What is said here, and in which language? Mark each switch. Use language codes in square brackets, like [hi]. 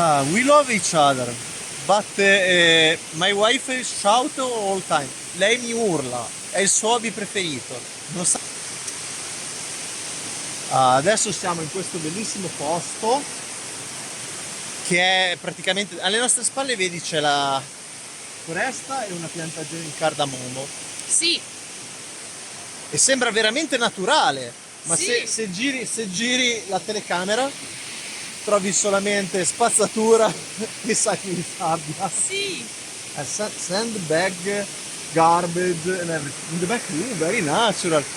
[en] We love each other, but my wife shout all time. [it] Lei mi urla, è il suo hobby preferito. Non sa... Adesso siamo in questo bellissimo posto che è praticamente alle nostre spalle, vedi c'è la foresta e una piantagione di cardamomo. Sì. E sembra veramente naturale, ma Sì. se giri la telecamera trovi solamente spazzatura e sacchi di sabbia. Sì. [en] Sandbag, garbage and everything. In the back, very natural.